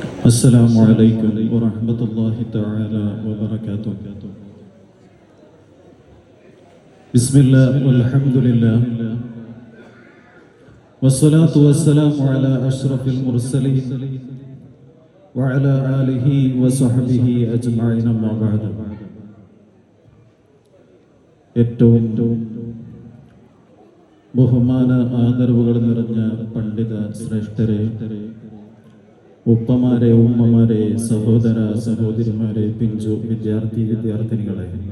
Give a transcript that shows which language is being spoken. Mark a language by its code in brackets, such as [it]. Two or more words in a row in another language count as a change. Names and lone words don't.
[ar] السلام عليكم ورحمة الله تعالى وبركاته. بسم الله والحمد لله والصلاة والسلام على أشرف المرسلين وعلى آله وصحبه أجمعين أما بعد. [ml] ഏറ്റവും ബഹുമാന ആദരവുകൾ നിറഞ്ഞ പണ്ഡിത ശ്രേഷ്ഠരെ, ഉപ്പമാരെ, ഉമ്മമാരെ, സഹോദര സഹോദരിമാരെ, പിഞ്ചു വിദ്യാർത്ഥിനികളെ,